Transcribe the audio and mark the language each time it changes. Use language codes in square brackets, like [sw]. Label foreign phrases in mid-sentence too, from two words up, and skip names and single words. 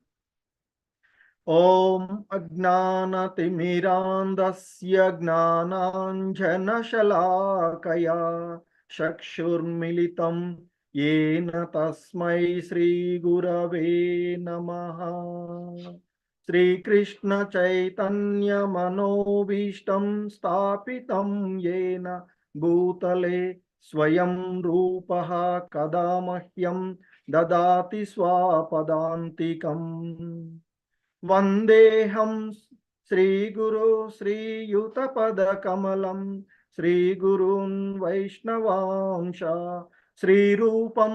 [sa] ఓం అజ్ఞానతిమిరాంధస్య జ్ఞానాంజనశలాకయా చక్షుర్మిలితం येन తస్మై శ్రీగురవే నమః. శ్రీకృష్ణ చైతన్య మనోభీష్టం స్థాపితం येन భూతలే స్వయం రూపః కదా మహ్యం దదాతి స్వపదాంతికం. వందేహం శ్రీగురు శ్రీయుతపదకమలం శ్రీగురున్ వైష్ణవాంశ శ్రీరూపం